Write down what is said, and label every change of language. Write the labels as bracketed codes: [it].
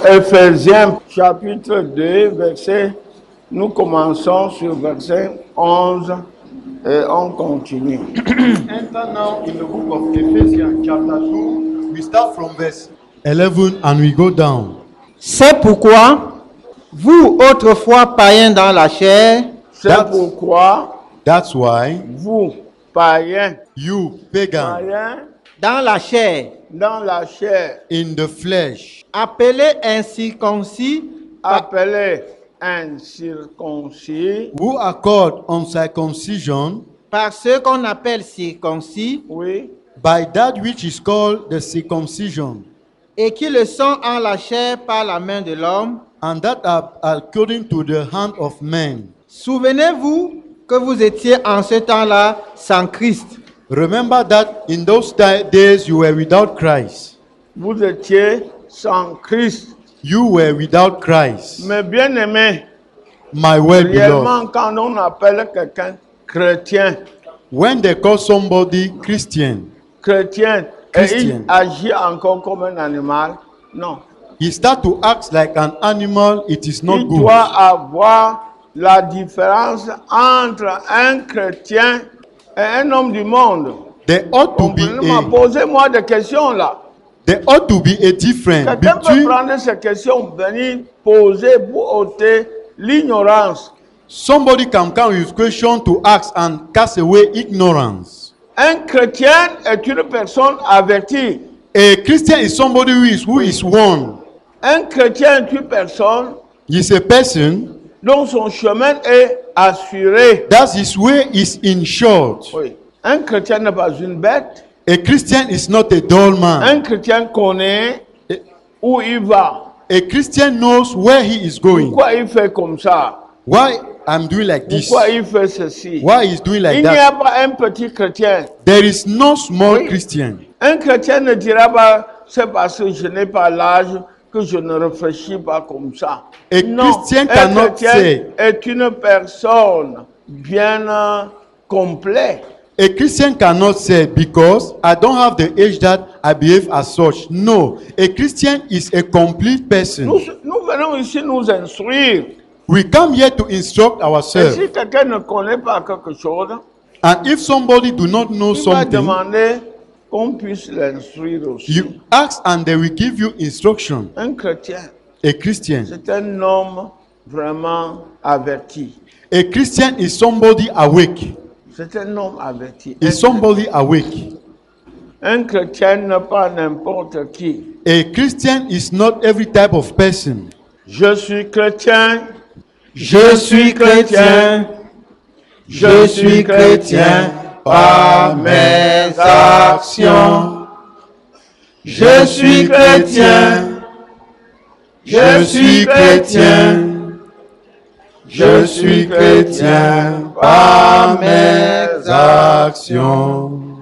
[fr] Éphésiens chapitre 2, nous commençons sur verset 11 et on continue. [en] Enter now in the book of Ephesians chapter 2. We start from verse 11 and we go down. [fr] C'est pourquoi, vous autrefois païens dans la chair, C'est pourquoi [en] That's why [fr] vous, païens, [en] you, pagan, [fr] dans la chair, dans la chair, [en] in the flesh, [fr] appelés incirconcis, appelés incirconcis, [en] who are called uncircumcision [fr] par ceux qu'on appelle circoncis, oui, [en] by that which is called the circumcision, [fr] et qui le sont en la chair par la main de l'homme. [en] and that are according to the hand of man. [fr] Souvenez-vous que vous étiez en ce temps-là sans Christ, [en] Remember that in those days you were without Christ. [fr] vous étiez sans Christ. [en] You were without Christ. [fr] Mais bien aimé, [en] My well beloved. [fr] réellement quand on appelle quelqu'un chrétien, [en] When they call somebody Christian, [fr] et il [en] Christian. [fr] agit encore comme un animal, non. [en] he start to act like an animal, it is not [fr] Il [en] good. [fr] doit avoir la différence entre un chrétien et un homme du monde. [en] There ought to be [fr] Comprenez-moi, [en] a [fr] posez-moi des questions là. [en] there ought to be a difference [fr] Quelqu'un peut [en] between [fr] prendre ces questions, venir poser pour ôter l'ignorance. [en] somebody can come with question to ask and cast away ignorance. [fr] Un chrétien est une personne avertie. [en] A Christian is somebody who is warned. [fr] Un chrétien est une personne [en] He is a person [fr] dont son chemin est assuré. [en] that his way is insured. [fr] Oui. Un chrétien n'est pas une bête. [en] A Christian is not a dull man. [fr] Un chrétien connaît où il va. [en] A Christian knows where he is going. [fr] Pourquoi il fait comme ça? [en] Why I'm doing like this? [fr] Pourquoi il fait ceci? [en] Why he's doing like [fr] Il n'y a [en] that? [fr] pas un petit chrétien. [en] There is no small [fr] Oui. [en] Christian. [fr] Un chrétien ne dira pas, c'est parce que je n'ai pas l'âge que je ne réfléchis pas comme ça. [en] A [fr] Non, [en] Christian [fr] un [en] cannot [fr] chrétien [en] say- [fr] est une personne bien complète. [en] A Christian cannot say, because I don't have the age that I behave as such. No, a Christian is a complete person. [fr] Nous venons ici nous instruire. [en] We come here to instruct [fr] Et [en] ourselves. [fr] si quelqu'un ne connaît pas quelque chose, [en] And if somebody do not know [fr] il va [en] something, [fr] demander qu'on puisse l'instruire aussi. [en] you ask and they will give you instruction. [fr] Un chrétien, [en] A Christian. [fr] c'est un homme vraiment averti. [en] A Christian is somebody awake. [fr] C'est un homme averti. [en] Is somebody awake. [fr] Un chrétien n'est pas n'importe qui. [en] A Christian is not every type of person. [fr] Je suis chrétien. je suis chrétien, je suis chrétien par mes actions. Je suis chrétien, je suis chrétien, je suis chrétien par mes actions.